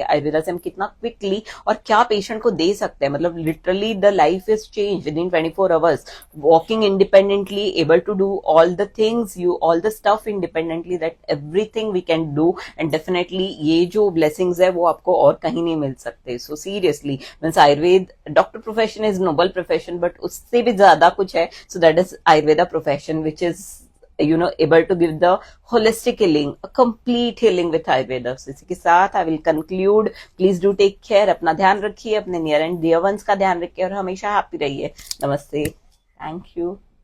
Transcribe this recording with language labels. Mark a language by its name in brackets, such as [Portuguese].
[Hindi] आयुर्वेदा से हम कितना क्विकली और क्या पेशेंट को दे सकते हैं, [English] मतलब literally the life is change within 24 hours, walking independently, able to do all the things, all the stuff independently, that everything we can do. [Hindi] And definitely ये जो ब्लेसिंग्स है वो आपको और कहीं नहीं मिल सकते। [English] so seriously means Ayurveda doctor profession is noble profession, but [Hindi] उससे भी ज्यादा कुछ है। [English] So that is Ayurveda profession which is able to give the holistic healing, a complete healing with Ayurveda. So [Hindi] इसी के साथ [English] I will conclude. Please do take care. [Hindi] अपना ध्यान रखिए, अपने नियर एंड डियर वंस का ध्यान रखिए और हमेशा हैप्पी रहिए। नमस्ते, थैंक यू।